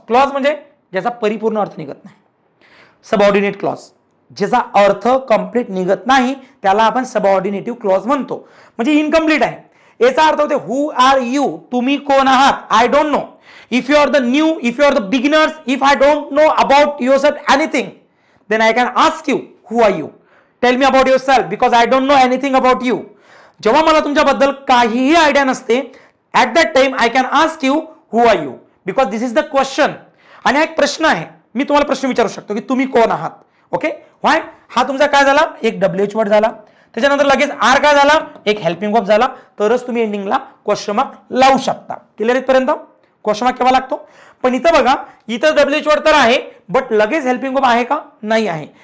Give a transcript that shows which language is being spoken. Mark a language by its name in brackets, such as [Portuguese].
[Marathi] Clause म्हणजे ज्याचा परिपूर्ण अर्थ निघत नाही. सबऑर्डिनेट क्लॉज, ज्याचा अर्थ कंप्लीट निघत नाही त्याला आपण सबऑर्डिनेटिव्ह क्लॉज म्हणतो. म्हणजे इनकम्प्लीट आहे. याचा अर्थ होते [English] who are you, [Marathi] तुम्ही कोण आहात? [English] I don't know. If you are the new, if you are the beginners, if I don't know about yourself anything, then I can ask you, who are you? Tell me about yourself because I don't know anything about you. [Marathi] जेव्हा मला तुमच्याबद्दल काहीही idea नसते, [English] at that time I can ask you, who are you? Because this is the question. [Marathi] आणि हा एक प्रश्न आहे. मी तुम्हाला प्रश्न विचारू शकतो की तुम्ही कोण आहात. ओके, व्हाय? हा तुमचा काय झाला? एक WH वर्ड झाला. त्याच्यानंतर लगेच आर काय झाला? एक हेल्पिंग वर्ब झाला. तरच तुम्ही एंडिंगला क्वेश्चन मार्क लावू शकता. क्लिअर इथपर्यंत? क्वेश्चन मार्क केव्हा लागतो? पण इथं बघा, इथं WH वर्ड तर आहे बट लगेच हेल्पिंग वर्ब आहे का? नाही आहे.